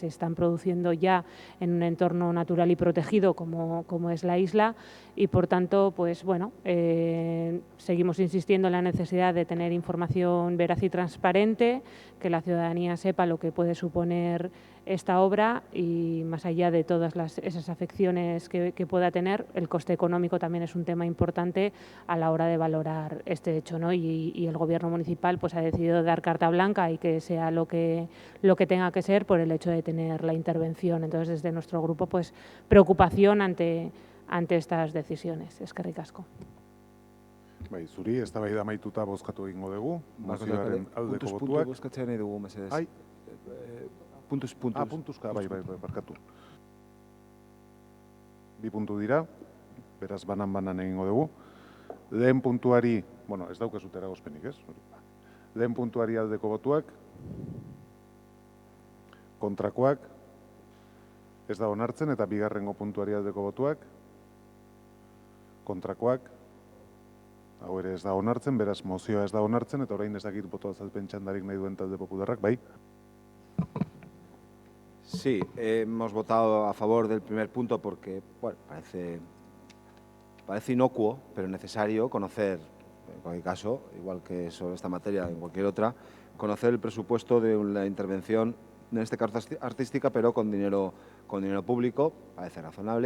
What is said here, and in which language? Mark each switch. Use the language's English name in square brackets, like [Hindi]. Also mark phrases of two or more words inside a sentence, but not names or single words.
[Spanish] se están produciendo ya en un entorno natural y protegido como es la isla, y por tanto, pues bueno, seguimos insistiendo en la necesidad de tener información veraz y transparente, que la ciudadanía sepa lo que puede suponer esta obra y más allá de todas esas afecciones que pueda tener, el coste económico también es un tema importante a la hora de valorar este hecho, ¿no? Y el Gobierno municipal pues ha decidido dar carta blanca y que sea lo que tenga que ser por el hecho de tener la intervención. Entonces, desde nuestro grupo, pues preocupación ante estas decisiones. [Basque] Eskerrik asko. Bai, zuri, eztabaida amaituta bozkatu egingo dugu. Mozioaren aldeko Puntuz puntu botuak. bozkatzea nahi dugu, mesedez. Ai. Puntuz. Puntuzka, bai, barkatu. 2 puntu dira, beraz banan egingo dugu. Lehen puntuari, bueno, ez daukezut eragozpenik, ez? Lehen puntuari aldeko botuak, kontrakoak, ez da onartzen, eta bigarrengo puntuari aldeko botuak, kontrakoak, hau ere ez da onartzen, beraz mozioa ez da onartzen, eta orain ez dakit boto azalpen txandarik nahi duen talde popularrak, bai? [Spanish] Sí, hemos votado a favor del primer punto porque, bueno, parece inocuo, pero necesario conocer, en cualquier caso, igual que sobre esta materia, en cualquier otra, conocer el presupuesto de una intervención, en este caso artística, pero con dinero público, parece razonable.